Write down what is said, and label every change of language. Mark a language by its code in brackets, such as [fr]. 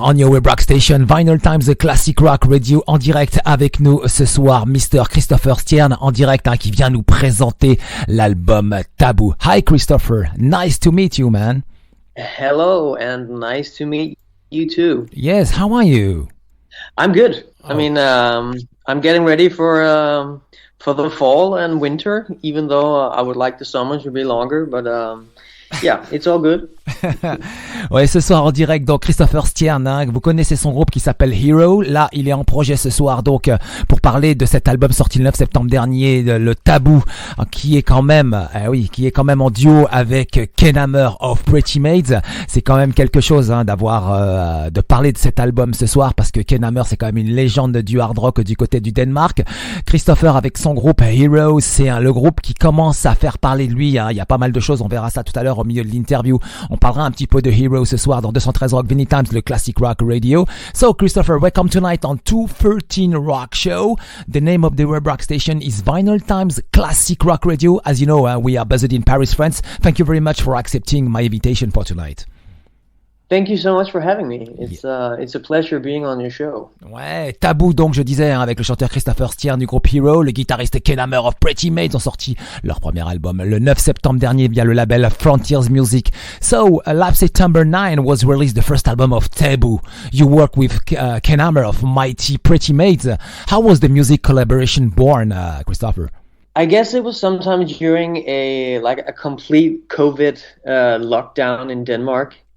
[en] On your web rock station, Vinylestimes, the classic rock radio, [fr] en direct avec nous ce soir, [en] Mr. [fr] Christoffer Stjerne, en direct, qui vient nous présenter l'album Taboo. [en] Hi Christoffer, nice to meet you, man. Hello, and nice to meet you too. Yes, how are you? I'm good. I mean, I'm getting ready for the fall and winter, even though I would like the summer to be longer, but yeah, it's all good. [fr] Ouais, ce soir en direct, donc Christoffer Stjerne, vous connaissez son groupe qui s'appelle Hero. Là, il est en projet ce soir, donc pour parler de cet album sorti le 9 septembre dernier, le Taboo, qui est quand même, en duo avec Ken Hammer of Pretty Maids. C'est quand même quelque chose d'avoir, de parler de cet album ce soir, parce que Ken Hammer, c'est quand même une légende du hard rock du côté du Danemark. Christoffer avec son groupe Hero, c'est le groupe qui commence à faire parler de lui. Il y a pas mal de choses, on verra ça tout à l'heure au milieu de l'interview. On parlera un petit peu de Hero ce soir dans 213 Rock Vinylestimes, le classic rock radio. [en] So Christoffer, welcome tonight on 213 Rock Show. The name of the web rock station is Vinylestimes Classic Rock Radio. As you know, we are based in Paris, France. Thank you very much for accepting my invitation for tonight. Thank you so much for having me. It's a pleasure being on your show. [fr] Ouais, Taboo, donc je disais, avec le chanteur Christoffer Stjerne du groupe Hero, le guitariste Ken Hammer of Pretty Maids ont sorti leur premier album le 9 septembre dernier via le label Frontiers Music. [en] So, last September 9 was released the first album of Taboo. You work with Ken Hammer of Mighty Pretty Maids. How was the music collaboration born, Christoffer? I guess it was sometime during a complete COVID lockdown in Denmark.